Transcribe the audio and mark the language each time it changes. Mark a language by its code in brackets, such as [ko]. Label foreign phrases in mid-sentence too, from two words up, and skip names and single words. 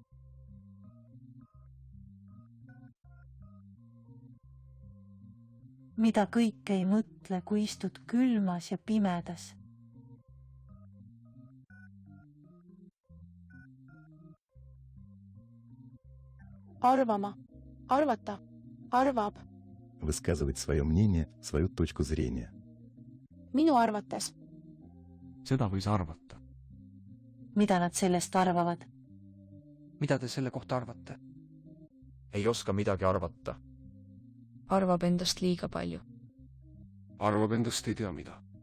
[et] Mida kõik ei mõtle, kui istud külmas ja pimedas? Arvama, arvata, arvab. [ru] Высказывать свое мнение, свою точку зрения. [et] Minu arvates. Seda võis arvata. Mida nad sellest arvavad? Mida te selle kohta arvate? Ei oska midagi arvata. Arvab endast liiga palju. Arvab endast ei tea mida.